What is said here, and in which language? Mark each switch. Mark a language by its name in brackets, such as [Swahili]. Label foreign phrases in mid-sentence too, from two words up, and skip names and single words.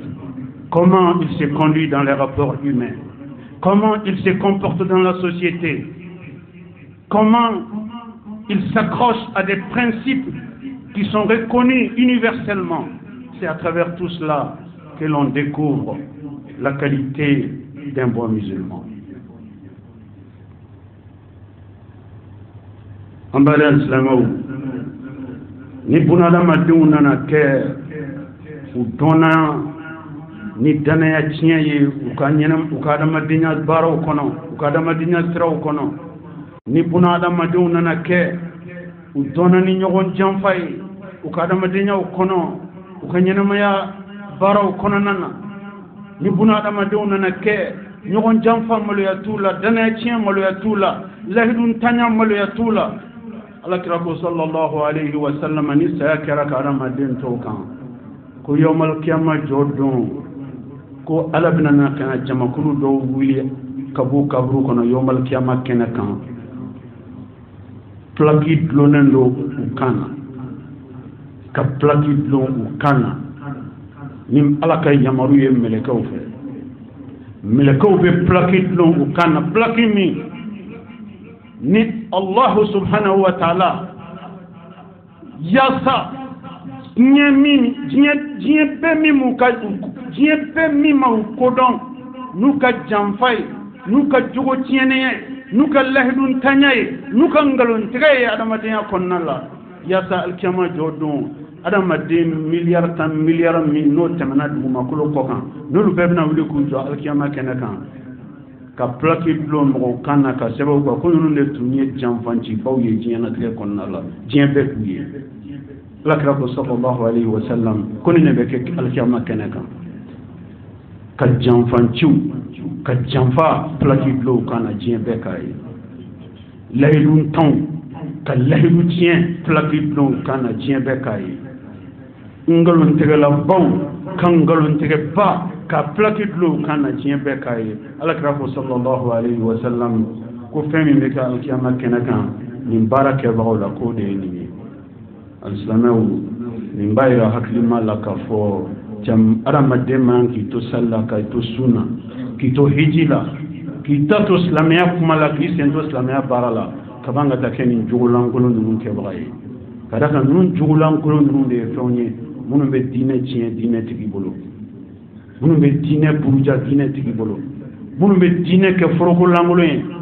[French] Comment il se conduit dans les rapports humains, comment il se comporte dans la société, comment il s'accroche à des principes qui sont reconnus universellement. C'est à travers tout cela que l'on découvre la qualité d'un bon musulman. [Bambara] En bas d'Islamou, ni bunadamadenw nana kɛ u dɔnna ni danaya tiɲɛ ye u ka adamadenya baaraw kɔnɔ u ka adamadenya siraw kɔnɔ ni bunadamadenw nana kɛ u dɔnna ni ɲɔgɔn janfa ye u ka adamadenya kɔnɔ u ka ɲɛnamaya baaraw kɔnɔna na ni bunadamadenw nana kɛ ɲɔgɔn janfa maloya t'u la danaya tiɲɛ maloya t'u la lahidu ntanya maloya t'u la alakira ko [Arabic] صلى الله عليه وسلم [Bambara] ni saya kɛra ka adamaden tɔw kan ko [Arabic] يوم القيامة [Bambara] jɔ don ko ala bɛna na ka jamakulu dɔw wuli ka bɔ kaburu kɔnɔ [Arabic] يوم القيامة [Bambara] kɛnɛ kan plaki dulonnen don u kan na ka plaki dulon u kan na ni ala ka yamaru ye mɛlɛkɛw fɛ mɛlɛkɛw bɛ plaki dulon u kan na plaki min ni [Arabic] الله سبحانه وتعالى [Bambara] yasa diɲɛ bɛɛ min ma u kodɔn n'u ka janfa ye n'u ka jogo tiɲɛnɛya ye n'u ka lahidu ntanya ye n'u ka ngalontigɛ ye adamadenya kɔnɔna la yasa alikiyama jɔ don adamaden miliyari tan miliyari min n'o tɛmɛna dugumakolo kɔ kan n'olu bɛɛ bɛna wuli k'u jɔ alikiyama kɛnɛ kan ka plaki dulon mɔgɔw kan na ka sɛbɛnw kan ko ninnu de tun ye janfancibaw ye diɲɛlatigɛ kɔnɔna la diɲɛ bɛɛ k'u ye alakira ko [Arabic] صلى الله عليه وسلم [Bambara] ko nin de bɛ kɛ alikiyama kɛnɛ kan ka janfanciw ka janfa plaki dulon kan na diɲɛ bɛɛ k'a ye lahidu ntanw ka lahidu tiɲɛ plaki dulon kan na diɲɛ bɛɛ k'a ye ngalontigɛlabaw ka ngalontigɛba ka plaki dulon kan na diɲɛ bɛɛ k'a ye alakira ko [Arabic] صلى الله عليه وسلم [Bambara] ko fɛn min bɛ kɛ alikiyama kɛnɛ kan nin baara kɛbagaw la k'o de ye nin ye alisilamɛw nin b'a yira hakilima la k'a fɔ adamaden man k'i to sali la k'i to sunna k'i to hiji la k'i ta to silamɛya kuma la k'i sen to silamɛya baara la ka ban ka taa kɛ nin jogolankolon ninnu kɛbaga ye ka da kan ninnu jogolankolon ninnu de ye fɛnw ye minnu bɛ diinɛ tiɲɛ diinɛ tigi bolo minnu bɛ diinɛ buruja diinɛ tigi bolo minnu bɛ diinɛ kɛ forokolankolon ye